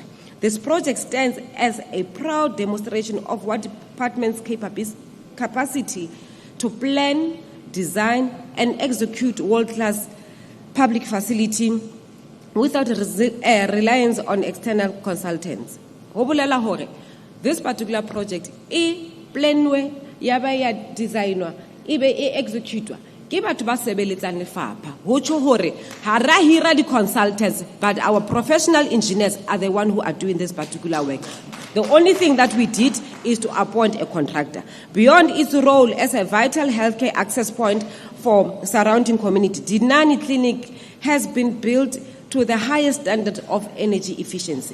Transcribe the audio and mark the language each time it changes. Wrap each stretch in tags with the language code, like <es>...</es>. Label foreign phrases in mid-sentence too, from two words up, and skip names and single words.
<en>This project stands as a proud demonstration of what department's capacity to plan, design, and execute world-class public facility without reliance on external consultants. This particular project is planwe,</en> <st>ya designwa, ibe executwa. Ke batho ba sebeletsang lefapha ho tjho hore ha ra hira di consultants,</st> <en>but our professional engineers are the one who are doing this particular work. The only thing that we did is to appoint a contractor. Beyond its role as a vital healthcare access point for surrounding community, Dinani Clinic has been built to the highest standard of energy efficiency.</en>